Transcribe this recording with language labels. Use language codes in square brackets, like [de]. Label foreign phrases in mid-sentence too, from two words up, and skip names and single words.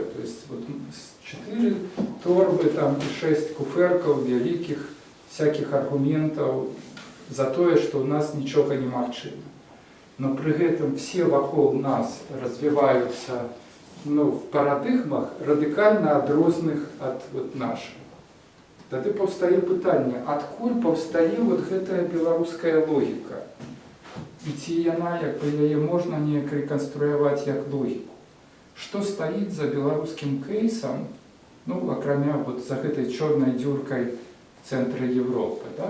[ru] То есть вот 4 торбы там, и 6 куферков великих всяких аргументов за то, что у нас ничего не магчыма. Но при этом все вокруг нас развиваются, ну, в парадигмах радикально адрознных от вот наших. [be] Тады паўстае пытанне, адкуль паўстае вот гэтая беларуская логіка? І ці яна, як бы, яе можна неяк рэканструяваць як логіку? што стаіць за беларускім кейсам, ну, акрамя вот за гэтай чорнай дзюркай в цэнтры Европы, да?